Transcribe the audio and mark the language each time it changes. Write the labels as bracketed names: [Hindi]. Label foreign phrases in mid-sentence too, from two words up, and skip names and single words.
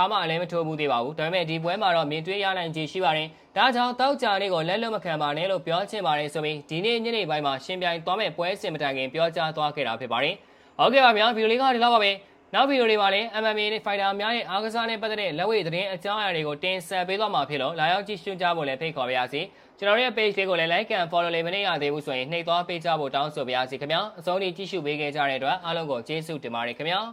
[Burmese] မှအလဲမထိုးဘူးသေးပါဘူးဒါပေမဲ့ဒီပွဲမှာတော့မြင်တွေ့ရနိုင်ခြေရှိပါတယ်ဒါကြောင့်တောက်ကြလေးကိုလက်လွတ်မခံပါနဲ့လို့ပြောချင်ပါတယ်ဆိုပြီးဒီနေ့ညနေပိုင်းမှာရှင်ပြိုင်သွားမဲ့ပွဲစဉ်မတိုင်ခင်ပြောကြားသွားခဲ့တာဖြစ်ပါတယ်ဟုတ်ကဲ့ပါဗျာဗီဒီယိုလေးကဒီလောက်ပါပဲနောက်ဗီဒီယိုတွေမှာလည်း MMA နဲ့ Fighter များရဲ့အားကစားနဲ့ပတ်သက်တဲ့လက်ဝဲသတင်းအကြောင်းအရာတွေကိုတင်ဆက်ပေးသွားမှာဖြစ်လို့လာရောက်ကြည့်ရှုကြဖို့လည်းဖိတ်ခေါ်ပါရစေကျွန်တော်ရဲ့ page လေးကိုလည်း [English] like and follow [Burmese] လေးမနေရသေးဘူးဆိုရင်နှိပ်သွားပေးကြဖို့တောင်းဆိုပါရစေခင်ဗျာအဆုံးထိကြည့်ရှုပေးခဲ့ကြတဲ့အတွက်အားလုံးကိုကျေးဇူးတင်ပါတယ်ခင်ဗျာ